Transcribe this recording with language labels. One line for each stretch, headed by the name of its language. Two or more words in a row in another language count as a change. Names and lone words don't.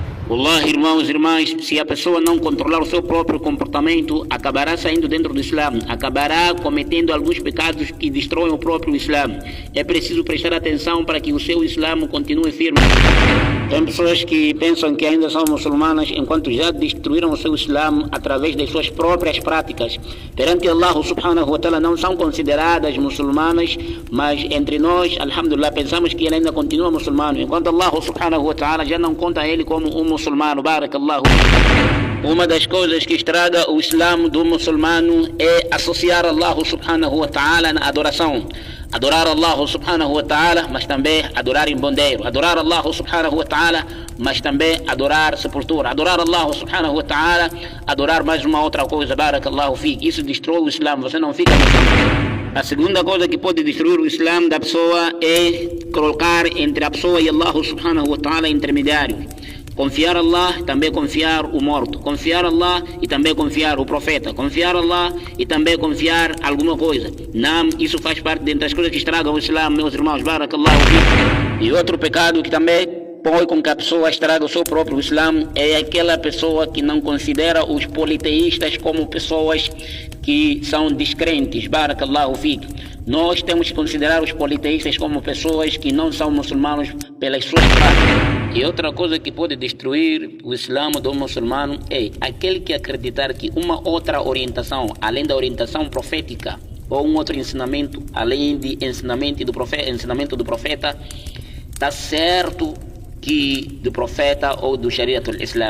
Portuguese: Olá, irmãos e irmãs, se a pessoa não controlar o seu próprio comportamento, acabará saindo dentro do Islã, acabará cometendo alguns pecados que destroem o próprio Islã. É preciso prestar atenção para que o seu Islã continue firme. Tem pessoas que pensam que ainda são muçulmanas, enquanto já destruíram o seu Islã através das suas próprias práticas. Perante
Arabic: الله سبحانه وتعالى
Portuguese: não são consideradas muçulmanas, mas entre nós, alhamdulillah, pensamos que ele ainda continua muçulmano, enquanto
Arabic: الله سبحانه وتعالى
Portuguese: já não conta ele como um muçulmano. Barakallahu. Uma das coisas que estraga o Islã do muçulmano é associar
Arabic: الله سبحانه وتعالى
Portuguese: na adoração. Adorar
Arabic: الله سبحانه وتعالى,
Portuguese: mas também adorar em bondeiro. Adorar
Arabic: الله سبحانه وتعالى,
Portuguese: mas também adorar sepultura. Adorar
Arabic: الله سبحانه وتعالى,
Portuguese: adorar mais uma outra coisa.
Arabic: بارك الله فيك.
Portuguese: Isso destrói o Islã, você não fica muçulmano. A segunda coisa que pode destruir o Islã da pessoa é colocar entre a pessoa e
Arabic: الله سبحانه وتعالى
Portuguese: intermediário. Confiar Allah e também confiar o morto. Confiar Allah e também confiar o profeta. Confiar Allah e também confiar alguma coisa. Não, isso faz parte dentre as coisas que estragam o Islã, meus irmãos.
Arabic: بارك الله فيكم.
Portuguese: E outro pecado que também põe com que a pessoa estraga o seu próprio Islã é aquela pessoa que não considera os politeístas como pessoas que são descrentes.
Arabic: بارك الله فيكم.
Portuguese: Nós temos que considerar os politeístas como pessoas que não são muçulmanos pelas suas práticas. E outra coisa que pode destruir o Islã do muçulmano é aquele que acreditar que uma outra orientação, além da orientação profética, ou um outro ensinamento, além de ensinamento do profeta, está certo que do profeta ou do
Arabic: شريعة الإسلام.